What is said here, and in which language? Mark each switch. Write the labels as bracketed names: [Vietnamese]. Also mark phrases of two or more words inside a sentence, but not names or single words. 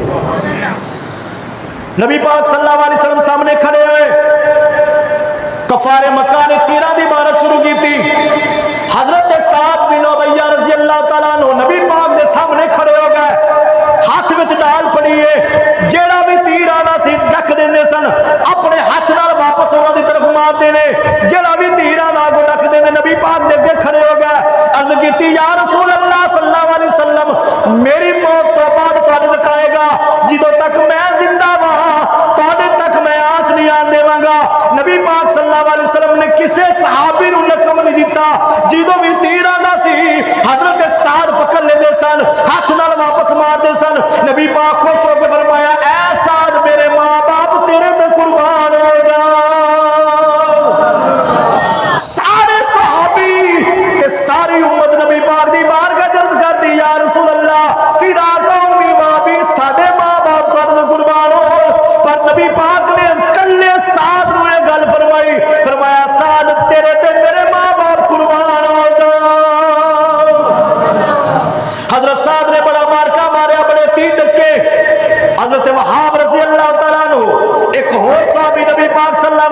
[Punjabi] نبی پاک [Arabic] صلی اللہ علیہ وسلم [Punjabi] سامنے کھڑے ہوئے، کفار مکہ نے تیرہ دی بارش شروع کی تھی، حضرت سعد بن عبیہ [Arabic] رضی اللہ تعالیٰ عنہ [Punjabi] نبی پاک دے سامنے کھڑے ہو گئے، ہاتھ وچ ڈال پڑی ہے، جیڑا بھی تیر آنا سی ڈک دیندے سن، اپنے ہاتھ نال واپس انہاں دی طرف مار مارتے ہیں جڑا بھی تیراں دا اگوں رکھدے نے نبی پاک دے اگے کھڑے ہو گئے عرض کیتی [Arabic] یا رسول اللہ صلی اللہ علیہ وسلم [Punjabi] میری موت تو بعد تواڈے تک آئے گا جدوں تک میں زندہ ہاں تواڈے تک میں آنچ نہیں آن دیواں گا نبی پاک [Arabic] صلی اللہ علیہ وسلم [Punjabi] نے کسے صحابی نوں لقب نہیں دیتا جدوں بھی تیراں دا سی حضرت سعد پکڑ لیندے سن ہاتھ نال واپس مار دے سن نبی پاک خوش ہو کے فرمایا اے سعد میرے ماں باپ تیرے تے قربان ہو جان سارے صحابی تے ساری امت نبی پاک دی بارگاہ عرض کرتی [Arabic] یا رسول اللہ فدا قومی وابی [Punjabi] ساڈے ماں باپ تواڈے تے قربان ہو پر نبی پاک نے کلے سعد نوں یہ گل فرمائی فرمایا سعد تیرے تے میرے ماں باپ قربان ہو جان حضرت سعد نے بڑا مارکا ماریا بڑے تیر ڈکے حضرت وہاب [Arabic] رضی اللہ تعالیٰ عنہ [Punjabi] ایک اور صحابی نبی پاک [Arabic] صلی اللہ